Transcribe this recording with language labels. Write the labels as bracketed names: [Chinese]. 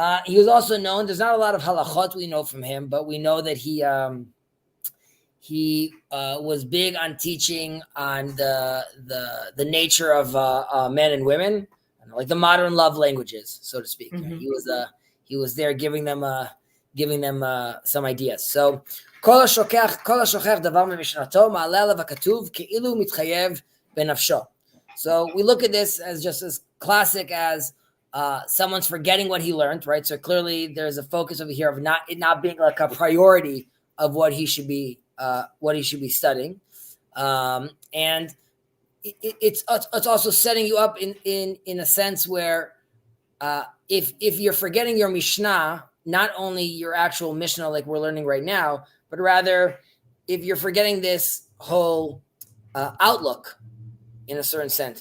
[English] He was also known, there's not a lot of halachot we know from him, but we know that he was big on teaching on the nature of men and women, like the modern love languages, so to speak. Mm-hmm. He was there giving them some ideas. So [Hebrew] כל השוכח דבר ממשנתו מעלה עליו הכתוב כאילו מתחייב בנפשו. [English] So we look at this as just as classic as someone's forgetting what he learned, right? So clearly there's a focus over here of it not being like a priority of what he should be studying, and it's also setting you up in a sense where if you're forgetting your Mishnah, not only your actual Mishnah like we're learning right now, but rather if you're forgetting this whole outlook in a certain sense.